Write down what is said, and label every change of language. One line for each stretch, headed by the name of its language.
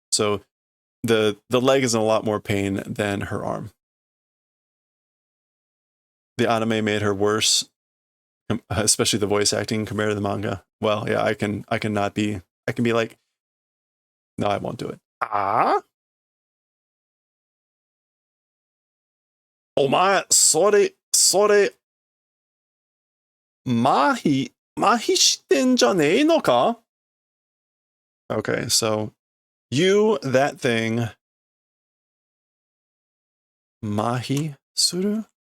English: So the leg is in a lot more pain than her arm. The anime made her worse, especially the voice acting compared to the manga. Well, yeah, I can be like, no, I won't do it.
Japanese: お前、それ、麻痺してんじゃねえのか?
English: Okay, so, you, that thing,
Japanese: 麻痺する?